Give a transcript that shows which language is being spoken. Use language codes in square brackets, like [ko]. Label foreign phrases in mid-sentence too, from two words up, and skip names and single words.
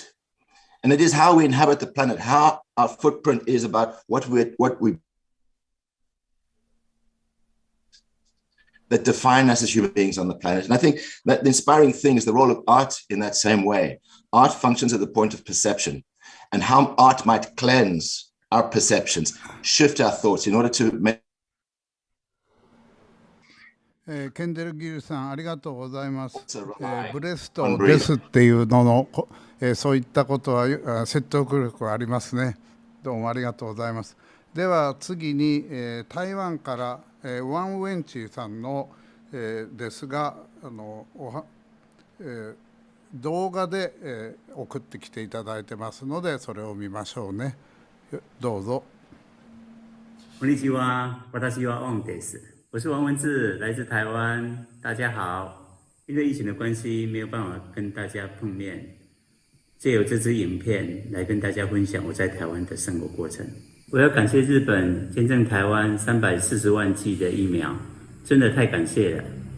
[en] And it is how we inhabit the planet, how our footprint is about what we that define us as human beings on the planet. And I think that the inspiring thing is the role of art in that same way. Art functions at the point of perception, and how art might cleanse our perceptions, shift our thoughts in order to make [ja] ケンデル・ギルさん、ありがとうございます。ブレスとデスっていうのの、そういったことは説得力がありますね。どうもありがとうございます。では次に、台湾から、ワン・ウェンチーさんの、ですが動画で、送ってきていただいてますので、それを見ましょうね。どうぞ。こんにちは、私はオンです。 [zh] 我是王文志，来自台湾。大家好，因为疫情的关系，没有办法跟大家碰面，借由这支影片来跟大家分享我在台湾的生活过程。我要感谢日本捐赠台湾340万剂的疫苗，真的太感谢了。